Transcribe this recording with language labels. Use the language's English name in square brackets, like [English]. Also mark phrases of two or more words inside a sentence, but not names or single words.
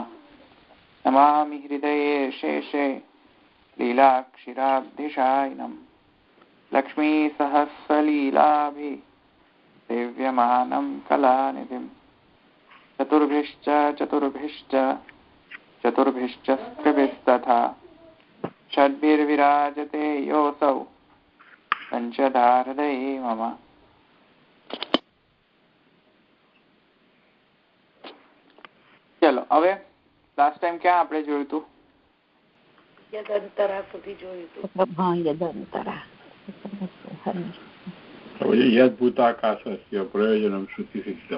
[Sanskrit] नमामि हृदये शेषे लीलाक्षिराब्धिशायिनं लक्ष्मीसहस्रलीलाभिः सेव्यमानं कलानिधिं चतुर्भिश्च स्त्रिभिस्तथा षड्भिर्विराजते योऽसौ पञ्चधारदये मम। [Gujarati] ચલો હવે લાસ્ટ ટાઈમ ક્યાં આપણે જોયું હતું? યદંતરા સુધી જોયું હતું. હા, યદંતરા. [Sanskrit] यदभूताकाशस्य प्रयोजनम श्रुति सिद्धम.